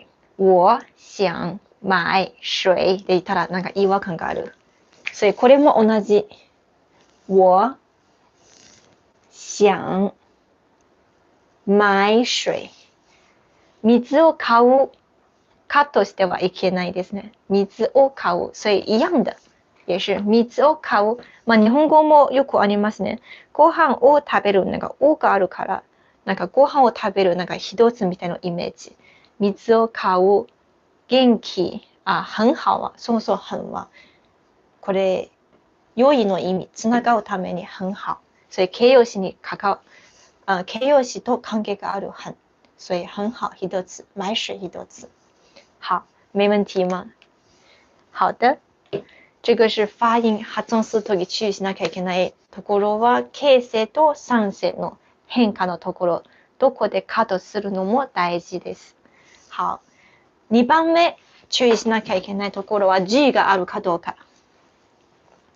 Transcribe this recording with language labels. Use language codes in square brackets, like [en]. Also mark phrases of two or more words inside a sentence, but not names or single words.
[zh] 我想買水 [ja] で言ったらなんか違和感がある。所以これも同じ。 [zh] 我想買水。 [ja] 水を買う。カットしてはいけないですね。水を買う。 [zh] 所以一样的。也是 [ja] 水を買う。まあ日本語もよくありますね。ご飯を食べる。なんかおがあるから、なんかご飯を食べる。なんか一つみたいなイメージ。水を買う。元気。 [zh] 很好 [ja] は。そうそう、很は。これ、良いの意味。つながるために [zh] 很好。 [ja] 所以形容詞と関係がある很。 [zh] 所以很好一つ。买水一つ。好，没问题吗？好的。这个是发音 [ja] 発音するとき注意しなきゃいけないところは形声と3声の変化のところ、どこでカットするのも大事です。好、2番目注意しなきゃいけないところは G があるかどうか。